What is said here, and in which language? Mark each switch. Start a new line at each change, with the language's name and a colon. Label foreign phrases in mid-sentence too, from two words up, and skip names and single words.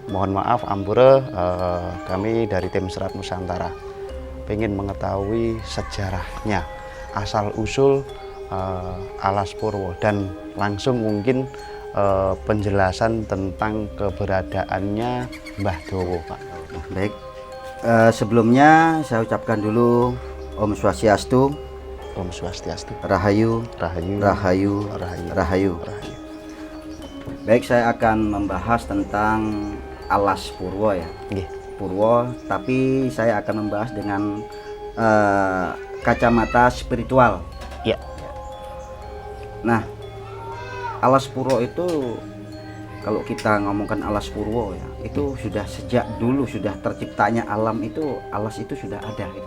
Indonesian: Mohon maaf Ampura, kami dari tim Serat Nusantara pengen mengetahui sejarahnya, asal-usul Alas Purwo, dan langsung mungkin penjelasan tentang keberadaannya Mbah Dowo, Pak. Baik, sebelumnya saya ucapkan dulu
Sanskrit: Om Swastiastu. Om Swastiastu.
Indonesian: Rahayu, Rahayu, Rahayu, Rahayu, Rahayu. Rahayu. Baik, saya akan membahas tentang Alas Purwo ya. Nggih. Purwo, tapi saya akan membahas dengan kacamata spiritual. Ya. Nah, Alas Purwo itu, kalau kita ngomongkan Alas Purwo ya, itu sudah sejak dulu, sudah terciptanya alam itu, alas itu sudah ada gitu.